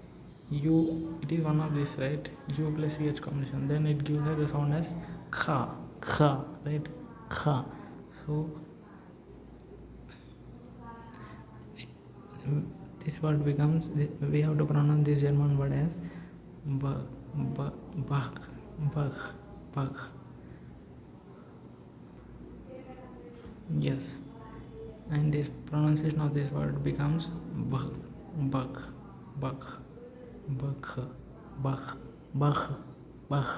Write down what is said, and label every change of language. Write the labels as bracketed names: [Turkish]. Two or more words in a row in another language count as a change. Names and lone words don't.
[English] U, it is one of this, right? U plus CH combination. Then it gives us the sound as kha, kha, right? Kha. So this word becomes, we have to pronounce this German word as bach, bach, bach. Yes, and this pronunciation of this word becomes bach, bach, bach, bach, bach, bach, bach.